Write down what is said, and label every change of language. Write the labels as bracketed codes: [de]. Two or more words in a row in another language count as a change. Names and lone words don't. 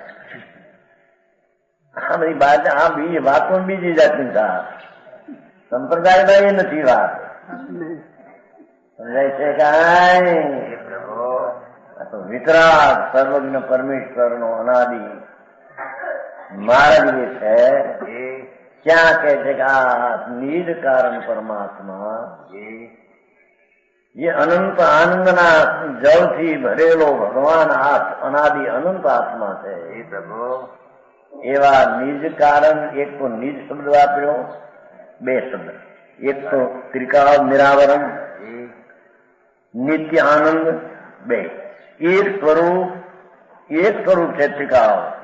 [gu] આ બધી વાત આ બીજી વાતો બીજી જાતની વાત સંપ્રદાયમાં એ નથી વાત સમજાય છે કાંઈ પ્રભુ આ તો વિતરાગ સર્વજ્ઞ પરમેશ્વરનો અનાદિ માર્ગ જે છે ક્યાં કહે છે કે આ નિજ કારણ પરમાત્મા એ અનંત આનંદના જળથી ભરેલો ભગવાન અનાદિ અનંત આત્મા છે प्रभु એવા નિજ કારણ એક તો નિજ શબ્દ વાપરો 2 શબ્દ એક તો ત્રિકાળ નિરાવરણ નિત્ય આનંદ 2 એક સ્વરૂપ છે ત્રિકાળ